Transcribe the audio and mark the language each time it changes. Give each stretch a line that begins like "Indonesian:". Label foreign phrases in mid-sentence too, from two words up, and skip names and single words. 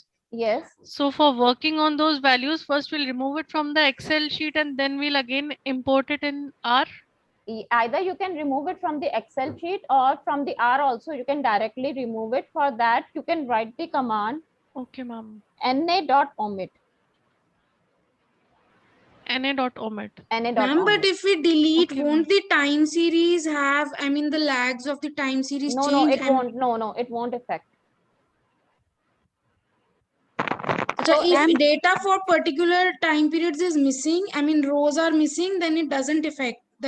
English: Yes. So for working on those values, first we'll remove it from the Excel sheet and then we'll again import it in R. Either you can remove it from the Excel sheet or from the R also, you can directly remove it. For that, you can write the command. Okay, ma'am. na.omit. na.omit. Ma'am, but if we delete, won't the time series have, I mean, the lags of the time series No, change? it won't. No, it won't affect. So if data for particular time periods is missing, I mean, rows are missing, then it doesn't affect the